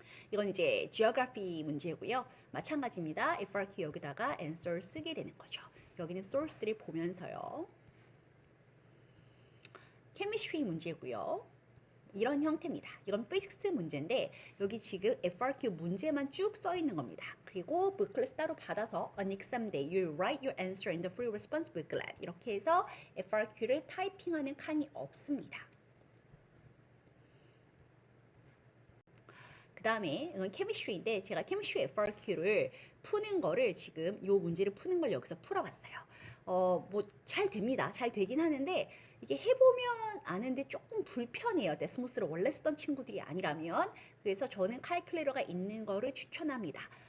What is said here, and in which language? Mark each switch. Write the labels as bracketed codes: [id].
[ko] 이건 이제 geography 문제고요. 마찬가지입니다. FRQ 여기다가 answer 쓰게 되는 거죠. 여기는 source들을 보면서요. chemistry 문제고요. 이런 형태입니다. 이건 physics 문제인데 여기 지금 FRQ 문제만 쭉 써 있는 겁니다. 그리고 booklet 따로 받아서 [en] on exam day you write your answer in the free response booklet [ko] 이렇게 해서 FRQ를 타이핑하는 칸이 없습니다. 그 다음에 이건 chemistry인데 제가 chemistry FRQ를 푸는 거를 지금 이 문제를 푸는 걸 여기서 풀어봤어요. 뭐 잘 됩니다. 잘 되긴 하는데 이게 해보면 아는데 조금 불편해요. 데스모스를 원래 쓰던 친구들이 아니라면. 그래서 저는 칼큘레이터가 있는 거를 추천합니다.